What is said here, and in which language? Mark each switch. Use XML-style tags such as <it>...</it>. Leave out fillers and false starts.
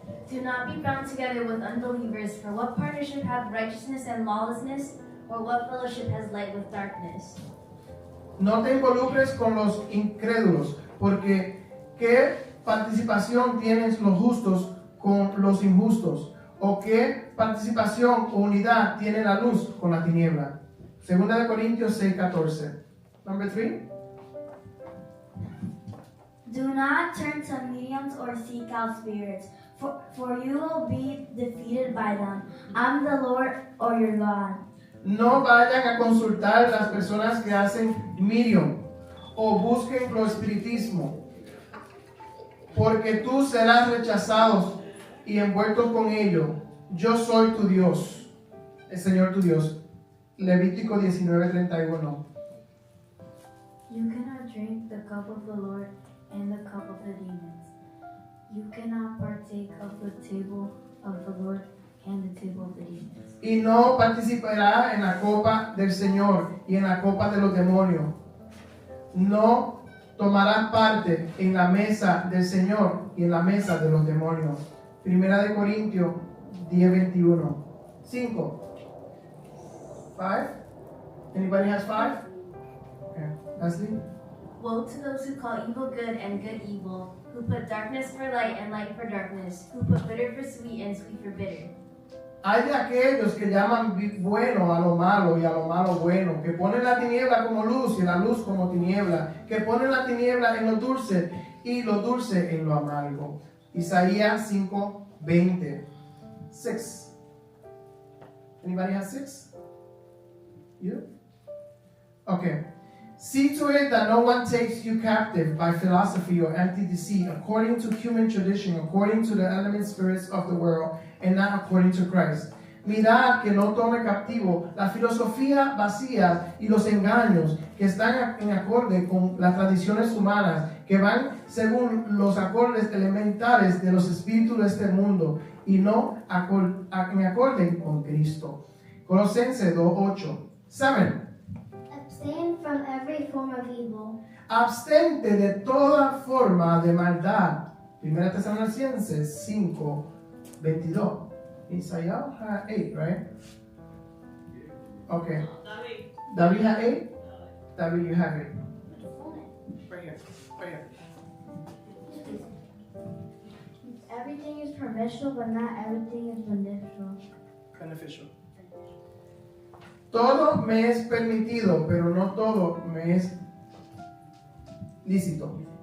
<en>Do not be bound together with unbelievers, for what partnership hath righteousness and lawlessness, or what fellowship has light with darkness?</en> <es>No te involucres con los incrédulos, porque ¿qué participación tienen los justos con los injustos? ¿O qué participación o unidad tiene la luz con la tiniebla? Segunda de Corintios 6:14.</es> <en>Number 3. Do not turn to mediums or seek out spirits, for you will be defeated by them. I'm the Lord or your God.</en> <es>No vayan a consultar las personas que hacen medium o busquen lo espiritismo, porque tú serás rechazado y envuelto con ello. Yo soy tu Dios, el Señor tu Dios. Levítico 19:31.</es> <en>You cannot drink the cup of the Lord and the cup of the demons. You cannot partake of the table of the Lord and the table of the demons.</en> <es>Y no participará en la copa del Señor y en la copa de los demonios. No tomarás parte en la mesa del Señor y en la mesa de los demonios. Primera de Corintios 10:21. 5. 5?</es> <en>Anybody has 5? Okay.</en> <es>Leslie?</es> <en>Woe to those who call evil good and good evil, who put darkness for light and light for darkness, who put bitter for sweet and sweet for bitter.</en> <es>Hay de aquellos que llaman bueno a lo malo y a lo malo bueno, que ponen la tiniebla como luz y la luz como tiniebla, que ponen la tiniebla en lo dulce y lo dulce en lo amargo.</es> <en>Isaías 5:20. 6. Anybody has 6? You? Okay. See to it that no one takes you captive by philosophy or empty deceit, according to human tradition, according to the element spirits of the world, and not according to Christ.</en> <es>Mirad que no tome captivo la filosofía vacía y los engaños que están en acorde con las tradiciones humanas, que van según los acordes elementales de los espíritus de este mundo y no en acorde con Cristo. Colosenses 2:8. 7.</es> <en>Abstain from every form of evil.</en> <es>Abstente de toda forma de maldad. 1 Tesalonicenses</es> <en>22. Isaías had 8, right? Okay. David had 8? David, you have 8. Right here. Right here. Everything is permissible, but not everything is beneficial. Beneficial.</en> <es>Todo me es permitido, pero no todo me es lícito.</es>